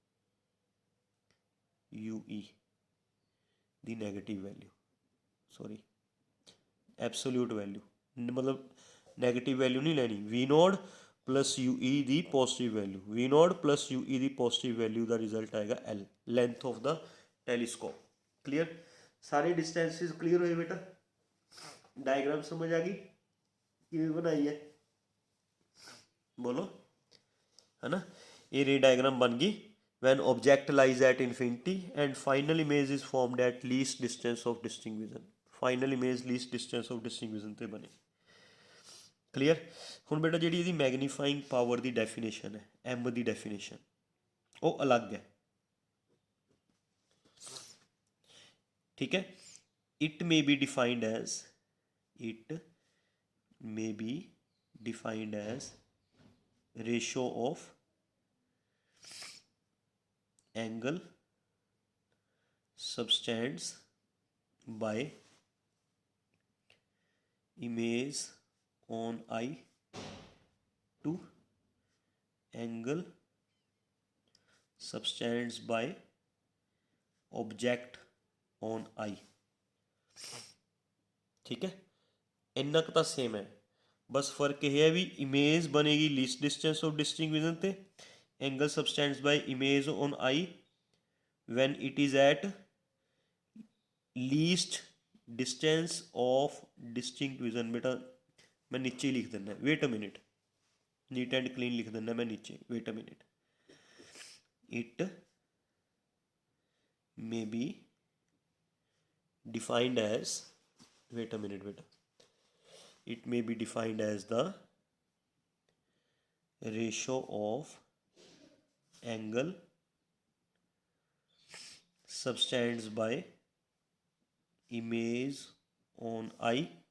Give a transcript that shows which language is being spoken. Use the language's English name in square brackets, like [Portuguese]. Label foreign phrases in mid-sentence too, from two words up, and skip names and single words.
[Punjabi] UE ਦੀ [English] negative value, sorry absolute value, [Punjabi] ਮਤਲਬ [English] negative value [Punjabi] ਨਹੀਂ ਲੈਣੀ, [English] V node plus UE [Punjabi] ਦੀ [English] positive value, V node plus UE [Punjabi] ਦੀ [English] positive value [Punjabi] ਦਾ ਰਿਜ਼ਲਟ ਆਏਗਾ L, [English] length of the telescope. [Punjabi] ਕਲੀਅਰ, ਸਾਰੇ [English] distances clear [Punjabi] ਹੋਏ ਬੇਟਾ, ਡਾਇਗਰਾਮ ਸਮਝ ਆ ਗਈ ਕਿਵੇਂ ਬਣਾਈ ਹੈ, ਬੋਲੋ ਹੈ ਨਾ। [English] ਇਹ ray diagram [Punjabi] ਬਣ ਗਈ [English] when object lies at infinity and final image is formed at least distance of distinct vision, final image least distance of distinct vision [Punjabi] ਤੇ ਬਣੇ। ਕਲੀਅਰ। ਹੁਣ ਬੇਟਾ ਜਿਹੜੀ ਇਹਦੀ [English] magnifying power [Punjabi] ਦੀ ਡੈਫੀਨੇਸ਼ਨ ਹੈ, M ਦੀ ਡੈਫੀਨੇਸ਼ਨ, ਉਹ ਅਲੱਗ ਹੈ, ਠੀਕ ਹੈ। [English] it may be defined as, it may be defined as ratio of angle subtends by image on eye to angle subtends by object on eye, [Punjabi] ਠੀਕ ਹੈ। ਇੰਨਾ ਕੁ ਤਾਂ ਸੇਮ ਹੈ, ਬਸ ਫਰਕ ਇਹ ਹੈ ਵੀ ਇਮੇਜ ਬਣੇਗੀ [English] least distance of distinct vision ਤੇ, angle subtends by image on eye when it is at least distance of distinct vision. [Punjabi] ਬੇਟਾ ਮੈਂ ਨੀਚੇ ਹੀ ਲਿਖ ਦਿੰਦਾ, [English] wait a minute, neat and clean [Hindi] लिख देना मैं नीचे, [English] wait a minute. it may be defined as, wait a minute beta, it may be defined as the ratio of angle subtended by image on eye